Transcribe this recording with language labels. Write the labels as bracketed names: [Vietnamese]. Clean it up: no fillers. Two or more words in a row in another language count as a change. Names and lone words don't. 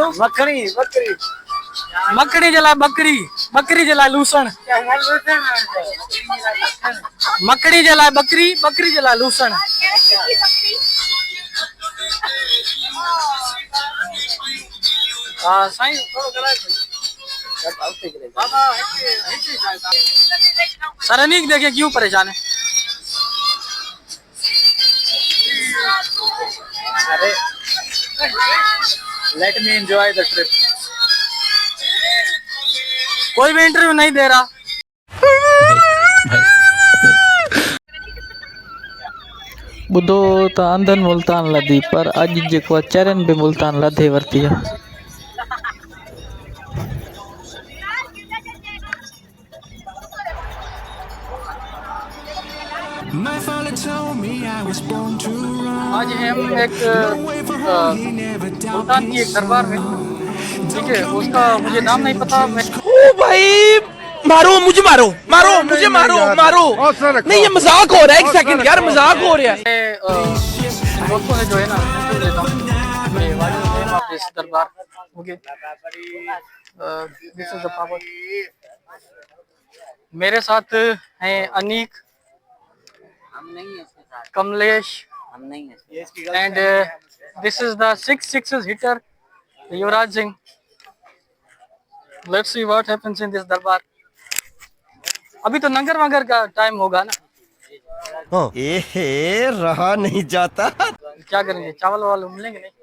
[Sindhi] मखणी जे लाइ बकरी, बकरी जे लाइ लूसण, मखणी जे लाइ बकरी, बकरी जे लाइ लूसण। हाँ साईं थोड़ो कराए सर। [Hindi] अनीक देखे क्यों परेशान है? [English] अरे let me enjoy the trip. [Hindi] कोई भी इंटरव्यू नहीं दे रहा। [Sindhi] ॿुधो त अंधनि मुल्तान लधी, पर अॼु जेको आहे चरनि बि मुल्तान लधे वरिती आहे। [Hindi] आज हम एक मुल्तान की एक दरबार में, ठीक है, उसका मुझे नाम नहीं पता। मैं ओ भाई मारो मुझे, मारो मारो मुझे, मारो मारो। नहीं ये मजाक हो रहा है, एक सेकंड यार, मजाक हो रहा है। दोस्तों ने जो है ना देता हूँ इस दरबार। [English] okay, this is the power. [Hindi] मेरे साथ हैं अनीक, कमलेश, [English] and this is the 6 sixes hitter युवराज सिंह। let's see what happens in this दरबार। [Hindi] अभी तो नंगर वंगर का टाइम होगा ना। रहा नहीं जाता। क्या करेंगे, चावल वावल मिलेंगे नहीं?